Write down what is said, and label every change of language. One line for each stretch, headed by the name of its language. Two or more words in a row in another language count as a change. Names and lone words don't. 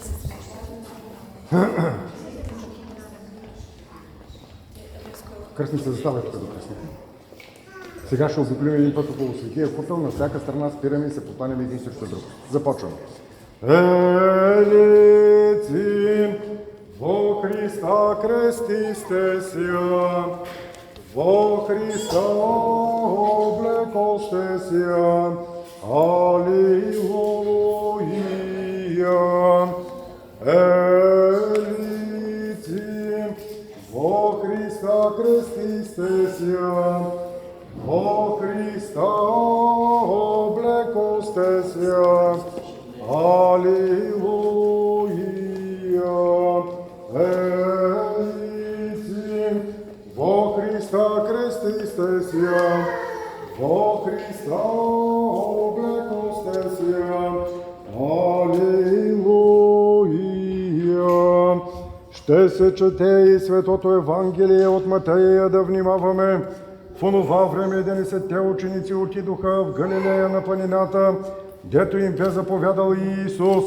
Bulgarian: Кръстни се заставайте като кръстника. Сега ще обиколим един път около Светия купел, на всяка страна спираме и се покланяме един срещу друг. Започваме.
Church Slavic: Елици, во Христа крестисте ся, во Христа облекосте ся, алилуия. Елици, во Христа крестисте ся, во Христа облекосте ся, алилуия. Елици, во Христа крестисте ся, во Христа облекосте ся, алилуия.
Bulgarian: Ще се чете и Светото Евангелие от Матея, да внимаваме. В онова време 11 ученици отидоха в Галилея на планината, дето им бе заповядал Иисус.